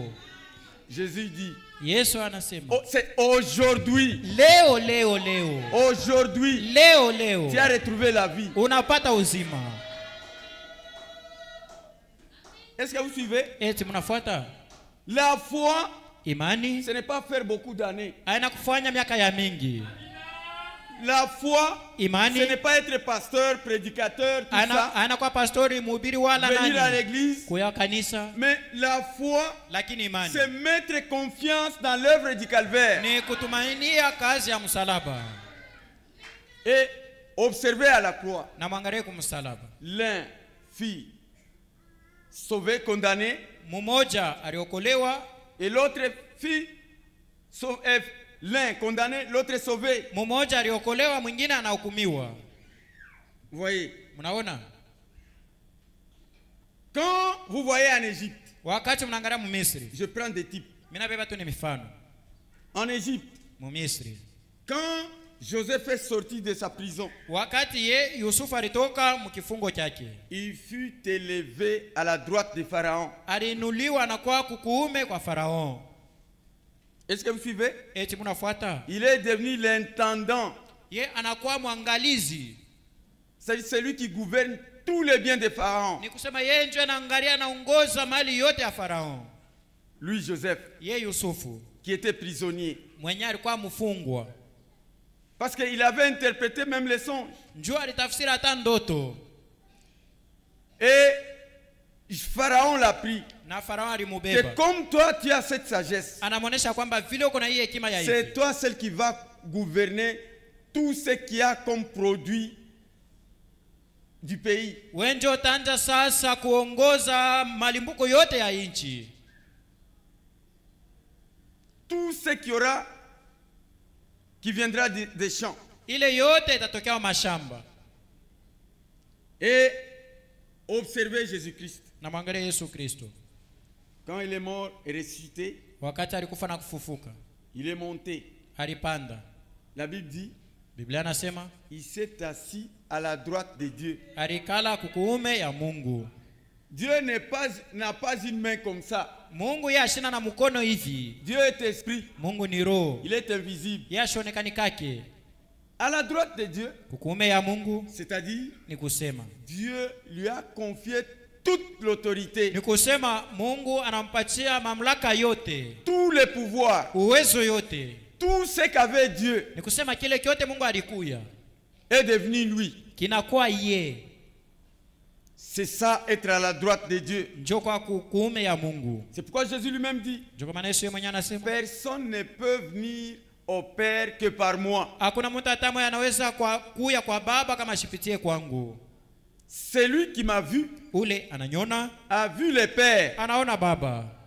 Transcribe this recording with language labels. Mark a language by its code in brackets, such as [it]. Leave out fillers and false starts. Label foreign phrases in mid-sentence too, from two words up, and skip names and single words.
[fr] Jésus dit. [sw] Yesu anasema. [fr] C'est aujourd'hui. [sw] Leo. [fr] Aujourd'hui. [sw] Leo. [fr] Tu as retrouvé la vie. [sw] Unapata uzima. [fr] Est-ce que vous suivez? [sw] Eti mnafuata? [fr] La foi. [sw] Imani. [fr] Ce n'est pas faire beaucoup d'années. [sw] Haina kufanya miaka ya mingi. [fr] La foi, [sw] imani, [fr] ce n'est pas être pasteur, prédicateur, tout ça. [sw] Ana kwa pastori mhubiri wala nani. [fr] Venir à l'église. [sw] Kuya kanisa. [fr] Mais la foi, c'est mettre confiance dans l'œuvre du calvaire. [sw] Ni kutumainia kazi ya msalaba. [fr] Et observer à la croix. [sw] Na mwangalie kumsalaba. [fr] L'un fut sauvé, condamné. [sw] Mmoja aliokolewa. [fr] Et l'autre fut sauvé. L'un condamné, l'autre sauvé. [sw] Mmoja aliokolewa, mwingine anahukumiwa. [fr] Voyez. [sw] Mnaona? [fr] Quand vous voyez en Égypte. [sw] Wakati mnaangalia mu Misri. [fr] Je prends des types. [sw] Mimi nabeba tu ni mifano. [fr] En Égypte. [sw] Mu Misri. [fr] Quand Joseph est sorti de sa prison. [sw] Wakati Yusufu alitoka mkifungo chake. [fr] Il fut élevé à la droite de Pharaon. [sw] Aliinuliwa na kwa kukuume kwa Farao. [fr] Est-ce que vous suivez? [sw] Eti mnafuata? [fr] Il est devenu l'intendant. [sw] Anakuwa mwangalizi. [fr] C'est celui qui gouverne tous les biens de Pharaon. [sw] Ni kusema yeye ndiye anaangalia na ongoza mali yote ya Farao. [fr] Lui Joseph. [sw] Yusufu. [fr] Qui était prisonnier. [sw] Mwenye alikuwa mfungwa. [fr] Parce qu'il avait interprété même les songes. [sw] Njoo alitafsiri hata ndoto. [fr] Et Pharaon l'a pris. [sw] Na Farao alimubeba. [fr] Que comme toi tu as cette sagesse. [sw] Anamuonesha kwamba vile uko na hii hekima ya hivi. [fr] C'est toi celle qui va gouverner tout ce qui a comme produit du pays. [sw] Wewe ndio utaanza sasa kuongoza malimbuko yote ya nchi. [fr] tout ce qui aura, qui viendra des champs. [sw] Ile yote itatokea mashamba. [fr] Et observez Jésus-Christ. [sw] Na mwangalie Yesu Kristo. [fr] Quand il est mort et ressuscité, [sw] wakati alikufa na kufufuka, [fr] il est monté. [sw] Alipanda. [fr] La Bible dit, [sw] Biblia nasema, [fr] il s'est assis à la droite de Dieu. [sw] Alikala kukuume ya Mungu. [fr] Dieu n'a pas une main comme ça. [sw] Mungu yashina na mkono hivi. [fr] Dieu est esprit. [sw] Mungu ni roho. [fr] Il est invisible. [sw] Yashonekani kake. [fr] À la droite de Dieu, [sw] kukuume ya Mungu, [fr] c'est-à-dire, [sw] ni kusema, [fr] Dieu lui a confié toute l'autorité. [sw] Ni kusema Mungu anampatia mamlaka yote. [fr] Tous les pouvoirs. [sw] Uwezo yote. [fr] Tout ce qu'avait Dieu. [sw] Ni kusema kile kyote Mungu alikuya [fr] est devenu lui. [sw] Kinakuwa ye. [fr] C'est ça, être à la droite de Dieu. C'est pourquoi Jésus lui-même dit, personne ne peut venir au Père que par moi. Celui qui m'a vu a vu le Père.